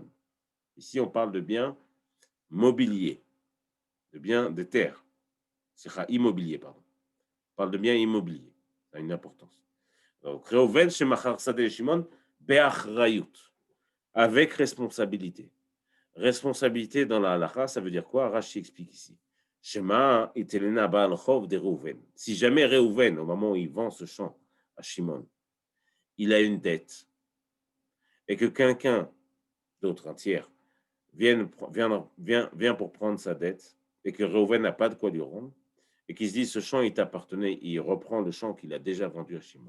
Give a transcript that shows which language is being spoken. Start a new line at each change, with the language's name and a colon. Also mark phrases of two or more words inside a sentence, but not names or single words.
French: Ici, on parle de biens mobiliers, de biens de terre. C'est immobilier, pardon. On parle de biens immobiliers. Ça a une importance.
Hebrew: Donc, ראובן שמכר שדה לשמעון, באחריות,
French: avec responsabilité. Responsabilité dans la halakha, ça veut dire quoi? Rashi explique ici.
Hebrew: שמא יטלנה בעל חוב דראובן.
French: Si jamais Reuven, au moment où il vend ce champ à Shimon, il a une dette, et que quelqu'un d'autre, un tiers, vient pour prendre sa dette, et que Reuven n'a pas de quoi lui rendre, et qu'il se dit ce champ il t'appartenait, et il reprend le champ qu'il a déjà vendu à Shimon.